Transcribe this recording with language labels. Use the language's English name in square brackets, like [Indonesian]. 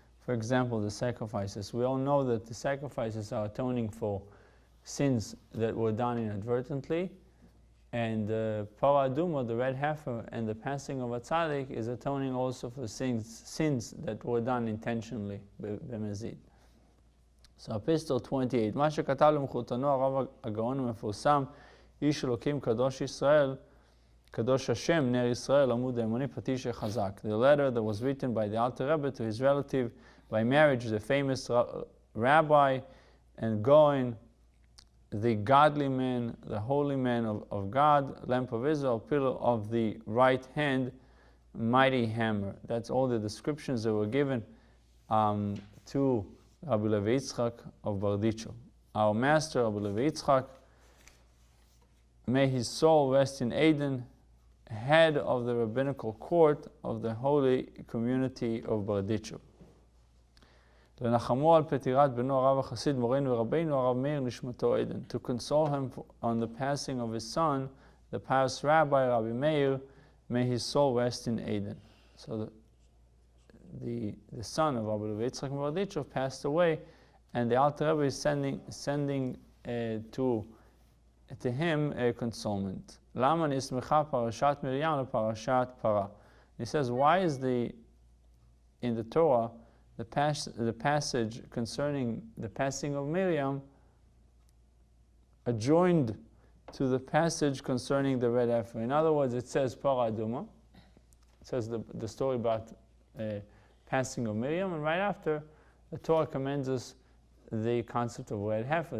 [English] For example, the sacrifices. We all know that the sacrifices are atoning for sins that were done inadvertently, and Parah Aduma, the red heifer, and the passing of a tzaddik is atoning also for sins that were done intentionally, במזיד. So Epistle 28, [Hebrew] מה שכתב למחותנו הרב הגאון המפורסם, איש אלוקים קדוש ישראל, קדוש השם, נר ישראל, עמוד האמוני, פטיש החזק. [English] The letter that was written by the Alter Rebbe to his relative by marriage, the famous Rabbi and Gaon, the godly man, the holy man of God, lamp of Israel, pillar of the right hand, mighty hammer. That's all the descriptions that were given to Rabbi Levi Yitzchak of Bardicho. Our master, Rabbi Levi Yitzchak, may his soul rest in Eden, head of the rabbinical court of the holy community of Bardicho. [Hebrew] לנחמו על פטירת בנו הרב החסיד מורנו ורבינו הרב מאיר נשמתו עדן. [English] To console him on the passing of his son, the pious Rabbi, Rabbi Meir, may his soul rest in Eden. So the son of Rabbi Levi Yitzchak Bardichov passed away, and the Alter Rebbe is sending to him a consolement. [Hebrew] למה נסמכה פרשת מרים לפרשת פרה? [English] He says, why is in the Torah the passage concerning the passing of Miriam adjoined to the passage concerning the red heifer? In other words, it says Parah Aduma, it says the story about passing of Miriam, and right after, the Torah commends us the concept of red heifer.